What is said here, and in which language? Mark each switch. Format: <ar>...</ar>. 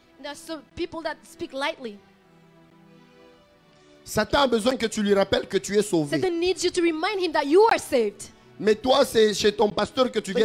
<en>There's some people that speak lightly.</en> <fr>Satan a besoin que tu lui rappelles que tu es sauvé.</fr> <en>Satan needs you to remind him that you are saved.</en> <fr>Mais toi, c'est chez ton pasteur que tu viens</fr>